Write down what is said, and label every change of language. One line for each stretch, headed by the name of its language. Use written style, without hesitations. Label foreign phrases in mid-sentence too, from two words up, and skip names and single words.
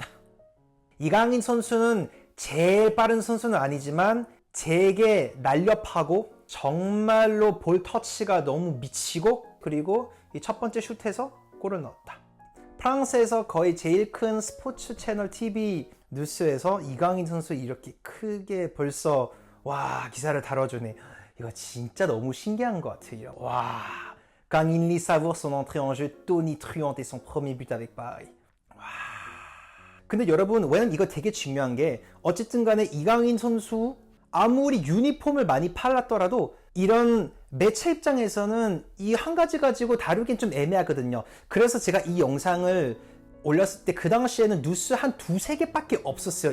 Korean: 이강인 선수는 제일 빠른 선수는 아니지만 되게 날렵하고 정말로 볼 터치가 너무 미치고 그리고 이 첫 번째 슛에서 골을 넣었다. 프랑스에서 거의 제일 큰 스포츠 채널 TV 뉴스에서 이강인 선수 이렇게 크게 벌써 와 기사를 다뤄주네. 이거 진짜 너무 신기한 것 같아요.
French: 와, 강인리 savoure son entrée en jeu, tonitruante et son premier but avec Paris.
Korean: 와. 근데 여러분, 왜냐면 이거 되게 중요한 게 어쨌든 간에 이강인 선수 아무리 유니폼을 많이 팔았더라도 이런 매체 입장에서는 이 한 가지 가지고 다루긴 좀 애매하거든요. 그래서 제가 이 영상을 올렸을 때 그 당시에는 뉴스 한 두세 개밖에 없었어요.